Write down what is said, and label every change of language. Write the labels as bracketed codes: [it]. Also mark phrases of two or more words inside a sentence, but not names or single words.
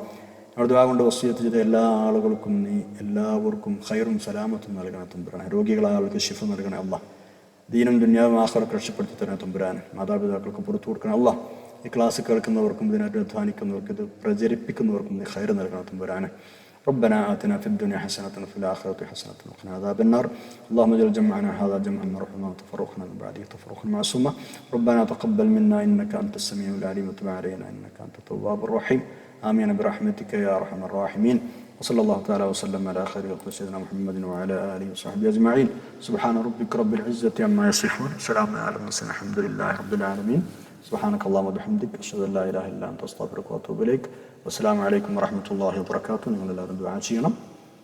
[ml] ഞങ്ങൾ ദുആ കൊണ്ട് വസിയത്ത് ചെയ്ത എല്ലാ ആളുകൾക്കും നീ എല്ലാവർക്കും ഖൈറും സലാമത്തും നൽകണം തമ്പുരാനെ. രോഗികളായ ആൾക്ക് ശിഫ നൽകണേ അല്ലാഹ്. ദീനും ദുനിയാവും ആഖിറത്തും രക്ഷപ്പെടുത്തി തരണം തമ്പുരാനെ. മാതാപിതാക്കൾക്ക് പുറത്തു കൊടുക്കണം അല്ലാഹ്. ഈ ക്ലാസ് കേൾക്കുന്നവർക്കും ഇതിനായിട്ട് അധ്വാനിക്കുന്നവർക്കും ഇത് പ്രചരിപ്പിക്കുന്നവർക്കും നീ ഖൈർ നൽകണം തമ്പുരാനെ. [ar] ربنا آتنا في الدنيا حسنة وفي الآخرة حسنة وقنا عذاب النار. اللهم اجعل جمعنا هذا جمعا مرحوما وتفرقنا من بعده تفرقا معصوما. ربنا تقبل منا إنك أنت السميع العليم وتب علينا إنك أنت التواب الرحيم. آمين برحمتك يا أرحم الراحمين. وصلى الله تعالى وسلم على خير خلق سيدنا محمد وعلى آله وصحبه أجمعين. سبحان ربك رب العزة عما يصفون، سلام على المرسلين، الحمد لله رب العالمين. سبحانك اللهم وبحمدك أشهد أن لا إله إلا أنت أستغفرك وأتوب إليك. والسلام عليكم ورحمة الله وبركاته. [ml] നിങ്ങൾ എല്ലാവരും ദുആ ചെയ്യണം.